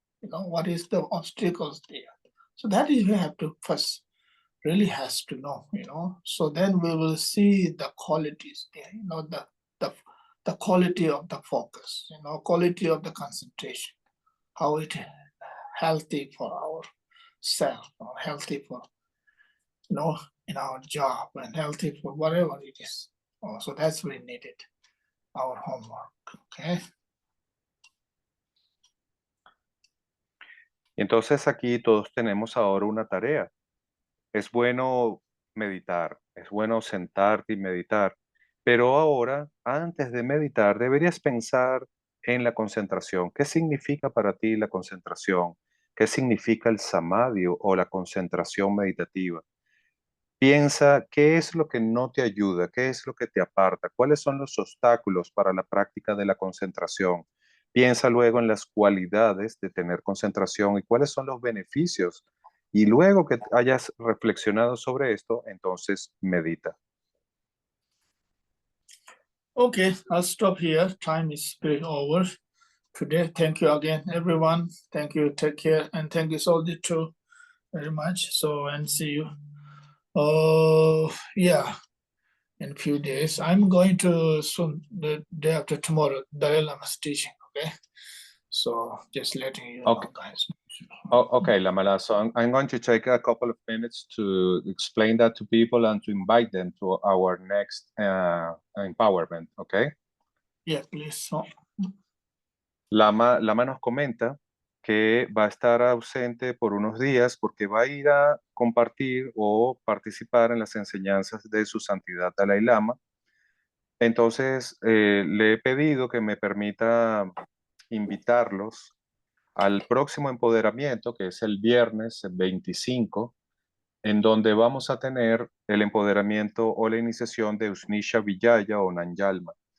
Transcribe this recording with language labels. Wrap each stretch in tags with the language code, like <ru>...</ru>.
<en>What is the obstacles there? So that is you have to first really has to know, So then we will see the qualities there, the quality of the focus, quality of the concentration, how it healthy for our self, or healthy for, in our job, and healthy for whatever it is. So that's we needed, our homework, okay?</en> <es>Entonces aquí todos tenemos ahora una tarea. Es bueno meditar, es bueno sentarte y meditar, pero ahora, antes de meditar, deberías pensar en la concentración. ¿Qué significa para ti la concentración? ¿Qué significa el samadhi o la concentración meditativa? Piensa qué es lo que no te ayuda, qué es lo que te aparta, cuáles son los obstáculos para la práctica de la concentración. Piensa luego en las cualidades de tener concentración y cuáles son los beneficios. Y luego que hayas reflexionado sobre esto, entonces medita.</es> <en>Okay, I'll stop here. Time is pretty over today. Thank you again, everyone. Thank you. Take care. And thank you, Soldi, too, very much. So, and see you. Oh, yeah, in a few days. I'm going to soon, the day after tomorrow, Dalai Lama's teaching, okay? So, just letting you know, guys. Okay, Lamala. So I'm going to take a couple of minutes to explain that to people and to invite them to our next empowerment, okay? Yeah, please.</en> <es>Lama nos comenta que va a estar ausente por unos días porque va a ir a compartir o participar en las enseñanzas de su santidad Dalai Lama. Entonces, le he pedido que me permita invitarlos al próximo empoderamiento, que es el viernes 25, en donde vamos a tener el empoderamiento o la iniciación de Usnisha Vijaya o Nanyalma.</es>